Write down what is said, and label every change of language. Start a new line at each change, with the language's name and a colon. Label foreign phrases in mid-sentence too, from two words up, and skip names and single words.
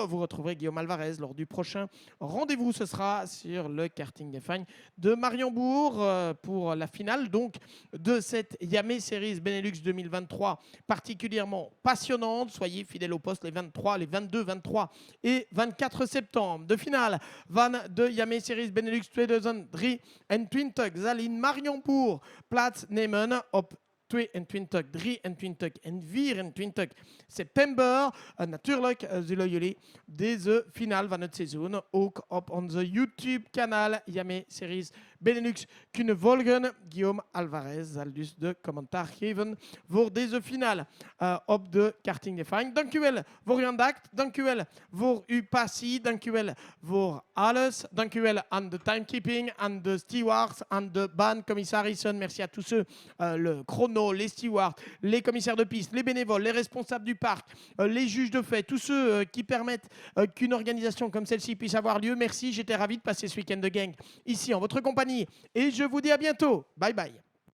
French: Vous retrouverez Guillaume Alvarez lors du prochain rendez-vous. Ce sera sur le karting des Fagnes de Mariembourg pour la finale donc de cette Yamé Series Benelux 2023 particulièrement passionnante. Soyez fidèles au poste les 23, les 22, 23 et 24 septembre.
Dutch: De finale, van de Yamé Series Benelux 2023 zal in Mariembourg plaatsnemen op 22, 23 en 24 september. Natuurlijk zullen jullie deze finale van het seizoen ook op onze YouTube-kanaal Yamé Series Benelux kunnen volgen. Guillaume Alvarez zal dus de commentaar geven voor deze finale op de Karting des Fagnes. Dank u wel voor uw aandacht. Dank u wel voor uw passie. Dank u wel voor alles. Dank u wel aan de timekeeping, aan de stewards, aan de baancommissarissen.
French: Merci à tous ceux, le chrono, les stewards, les commissaires de piste, les bénévoles, les responsables du parc, les juges de fait, tous ceux qui permettent qu'une organisation comme celle-ci puisse avoir lieu. Merci, j'étais ravi de passer ce week-end de gang ici en votre compagnie et je vous dis à bientôt.
English: Bye bye.